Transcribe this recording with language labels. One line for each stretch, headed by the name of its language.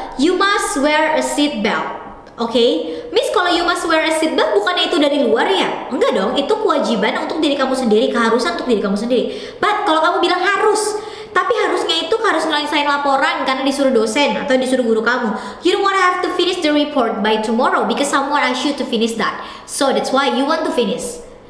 English: You must wear a seat belt.
Indonesian: Oke, Miss kalau
English: you must wear a seat belt
Indonesian: bukannya itu dari luar ya? Enggak dong, itu kewajiban untuk diri kamu sendiri, keharusan untuk diri kamu sendiri. But kalau kamu bilang harus, tapi harusnya itu harus ngelain laporan karena disuruh dosen atau disuruh guru kamu.
English: You don't wanna have to finish the report by tomorrow because someone asked you to finish that. So that's why you want to finish.